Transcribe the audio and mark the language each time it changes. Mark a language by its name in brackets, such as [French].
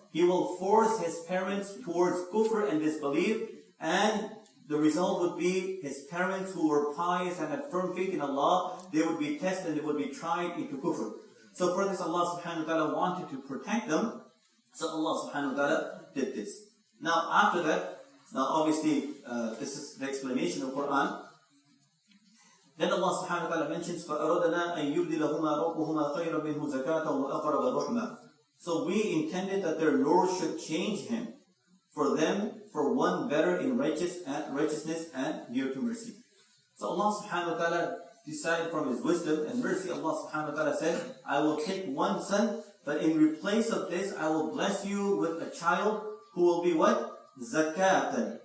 [English] He will force his parents towards kufr and disbelief, and the result would be his parents who were pious and had firm faith in Allah, they would be tested and they would be tried into kufr. So for this, Allah subhanahu wa ta'ala wanted to protect them. So Allah subhanahu wa ta'ala did this. Now after that, now obviously this is the explanation of Quran. Then Allah subhanahu wa ta'ala mentions, [Arabic] فَأَرَدْنَا أَن يُبْدِلَهُمَا رَبُّهُمَا خَيْرًا مِنْهُ زَكَاةً وَأَقْرَبَ رُحْمًا. [English] So we intended that their Lord should change him for them for one better in righteousness and near to mercy. So Allah subhanahu wa ta'ala decided from his wisdom and mercy, Allah subhanahu wa ta'ala said, I will take one son, but in replace of this, I will bless you with a child who will be what? Zakatan.